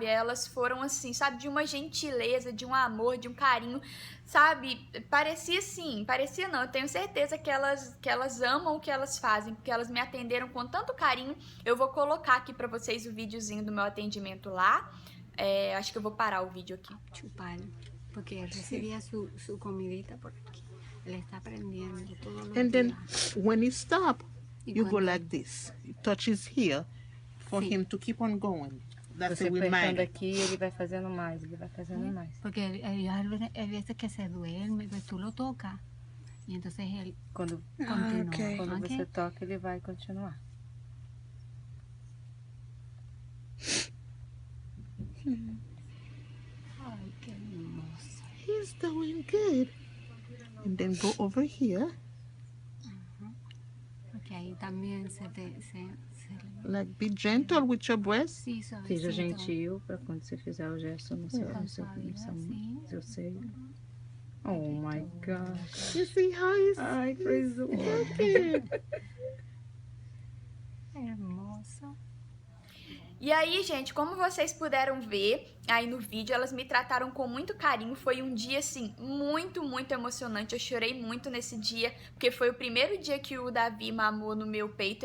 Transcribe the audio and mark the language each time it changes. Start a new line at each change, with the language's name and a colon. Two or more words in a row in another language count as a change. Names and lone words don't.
Portuguese: Elas foram, assim, sabe, de uma gentileza, de um amor, de um carinho, sabe? Parecia assim, parecia não, eu tenho certeza que elas amam o que elas fazem, porque elas me atenderam com tanto carinho. Eu vou colocar aqui pra vocês o videozinho do meu atendimento lá. Acho que eu vou parar o vídeo aqui.
Spanish: Chupar, porque recibía su comidita por aquí. Él está aprendiendo todos los
English: And then
Spanish: días.
English: when he stop,
Spanish: Y
English: you go
Spanish: cuando-
English: like this. It touches here for
Spanish: Sí.
English: him to keep on going. That's
Portuguese: Você
English: the
Portuguese: apertando
English: reminder.
Portuguese: aqui, ele vai fazendo mais, ele vai fazendo mais.
Spanish: Porque hay veces que se duerme, pues tú lo tocas y entonces él
Portuguese: Quando,
Spanish: continúa. ok.
Portuguese: quando Ok? você toca, ele vai continuar.
Spanish: Ay, qué hermosa.
English: He's doing good. And then go over here.
Spanish: que ahí también
English: Like, be gentle with your breast.
Spanish: sí,
Portuguese: Seja
Spanish: suavecito.
Portuguese: gentil para quando você fizer o gesto no seu,
Spanish: Con
Portuguese: no seu,
Spanish: suavidad, sí.
Portuguese: seu seio.
English: Oh my gosh. You see how he's
Portuguese: Ai, coisa okay.
Spanish: Hermoso.
Portuguese: E aí, gente, como vocês puderam ver aí no vídeo, elas me trataram com muito carinho. Foi um dia, assim, muito, muito emocionante. Eu chorei muito nesse dia, porque foi o primeiro dia que o Davi mamou no meu peito.